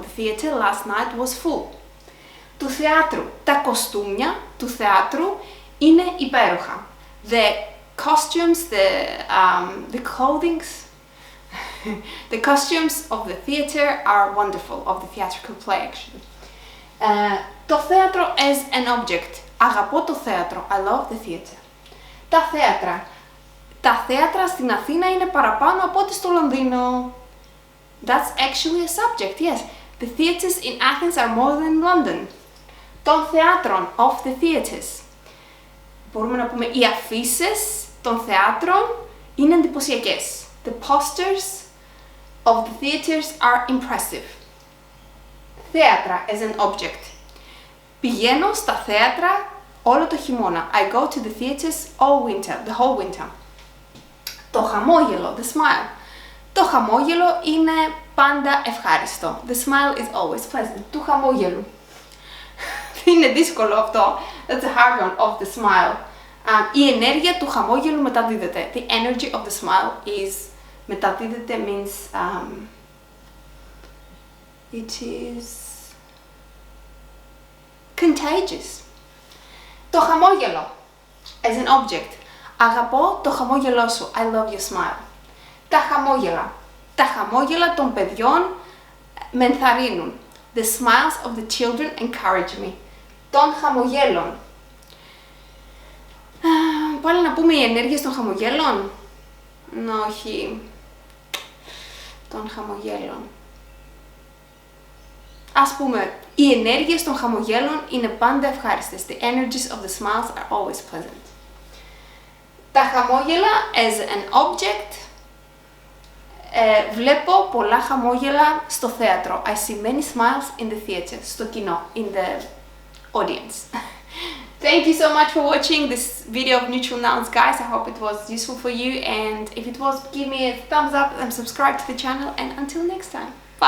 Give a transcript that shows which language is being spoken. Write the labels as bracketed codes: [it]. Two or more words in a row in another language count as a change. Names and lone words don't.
[en] The theater last night was full. [el] Του θεάτρου, τα κοστούμια του θεάτρου είναι υπέροχα. [en] The costumes, the clothings, the costumes of the theater are wonderful, of the theatrical play actually. [el] Το θέατρο [en] as an object. [el] Αγαπώ το θέατρο. [en] I love the theater. [el] Τα θέατρα. Τα θέατρα στην Αθήνα είναι παραπάνω από ό,τι στο Λονδίνο. [en] That's actually a subject, yes. The theaters in Athens are more than London. [el] Των θεάτρων, [en] of the theaters. [el] Μπορούμε να πούμε οι αφίσες των θεάτρων είναι εντυπωσιακές. [en] The posters of the theaters are impressive. Θέατρα as an object. [el] Πηγαίνω στα θέατρα όλο το χειμώνα. [en] I go to the theaters all winter, the whole winter. [el] Το χαμόγελο, [en] the smile. [el] Το χαμόγελο είναι πάντα ευχάριστο. [en] The smile is always pleasant. [el] Του χαμόγελου. Είναι δύσκολο αυτό. [en] That's a hard one, of the smile. [el] Η ενέργεια του χαμόγελου μεταδίδεται. [en] The energy of the smile is μεταδίδεται means it is contagious. [el] Το χαμόγελο [en] as an object. [el] Αγαπώ το χαμόγελό σου. [en] I love your smile. [el] Τα χαμόγελα. Τα χαμόγελα των παιδιών με ενθαρρύνουν. [en] The smiles of the children encourage me. [el] Των χαμογέλων. Πάλι να πούμε οι ενέργειες των χαμογέλων. Όχι. Των χαμογέλων. Ας πούμε, οι ενέργειες των χαμογέλων είναι πάντα ευχάριστες. [en] The energies of the smiles are always pleasant. [el] Τα χαμόγελα [en] as an object. [el] Βλέπω πολλά χαμόγελα στο θέατρο. [en] I see many smiles in the theater. [el] Στο κοινό. [en] In the audience. Thank you so much for watching this video of neutral nouns, guys. I hope it was useful for you, and if it was, give me a thumbs up and subscribe to the channel, and until next time.